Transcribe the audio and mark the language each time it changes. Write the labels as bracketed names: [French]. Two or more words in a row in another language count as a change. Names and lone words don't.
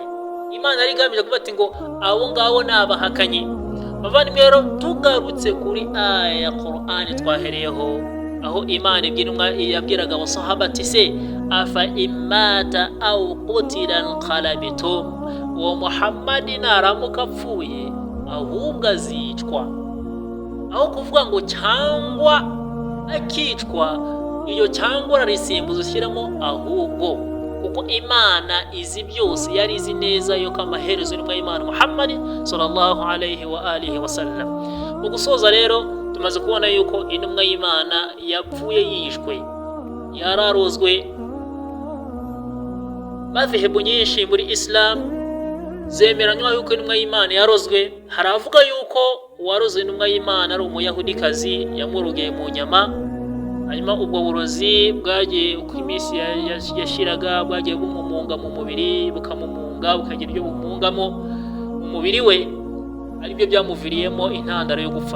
[Kinyarwanda] Imana yari igamije kuvuga ati ngo abo ngabo ni abahakanyi. Bavandimwe rero tugarutse kuri aya ya Qur'ani twahereyeho, aho Imana yabwiraga abasahaba ati se [Arabic] أفإن مات أو قتل انقلبتم, [Kinyarwanda] wa Muhammad naramuka apfuye ahubwo azicwa. Aho kuvuga ngo cyangwa akicwa, iyo cyangwa rarisimbuza ushyiramo ahubwo, kuko Imana izi byose, yari izi neza yuko amaherezo y'intumwa y'Imana Muhammad [Arabic] صلى الله عليه وآله وسلم. [Kinyarwanda] Mu gusoza rero tumaze kubona yuko intumwa y'Imana yapfuye yishwe, yararozwe. Madhehebu nyinshi muri Islam zemeranywa yuko intumwa y'Imana yarozwe. Hari avuga yuko uwaroze intumwa y'Imana ari umuyahudikazi yamurogeye mu nyama, hanyuma ubwo burozi bwagiye uko iminsi yashiraga bwagiye bumumunga mu mubiri, bukamumunga bukagira ibyo bumungamo mu mubiri we, aribyo byamuviriyemo intandaro yo gupfa.